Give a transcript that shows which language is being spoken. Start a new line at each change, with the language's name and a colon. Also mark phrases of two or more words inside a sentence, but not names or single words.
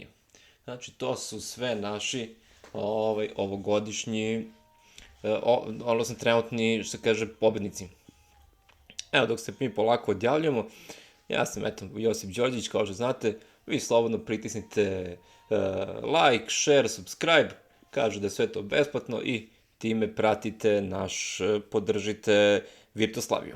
Serbian: Znači, to su sve naši ovogodišnji, odnosno trenutni, što kaže, pobednici. Evo, dok se mi polako odjavljamo, ja sam, eto, Josip Đorđić, kao što znate, vi slobodno pritisnite
English: like, share, subscribe,
Serbian: kažu da je sve to besplatno i time pratite podržite Virtuslaviju.